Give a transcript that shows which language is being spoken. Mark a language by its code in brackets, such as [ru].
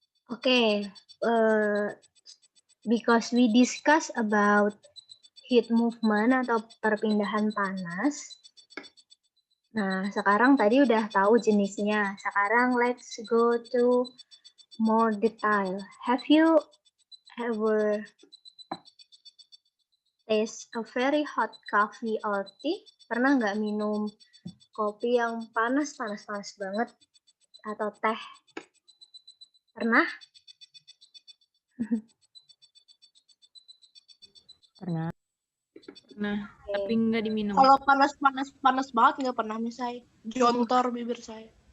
[en] Oke, because we discuss about heat movement [id] atau perpindahan panas. Nah, sekarang tadi udah tahu jenisnya. Sekarang [en] let's go to more detail. Have you ever taste a very hot coffee or tea? [id] Pernah nggak minum kopi yang panas banget? Atau teh? Pernah? Nah, Oke. tapi nggak diminum. Kalau panas banget nggak pernah misai. Jontor bibir saya.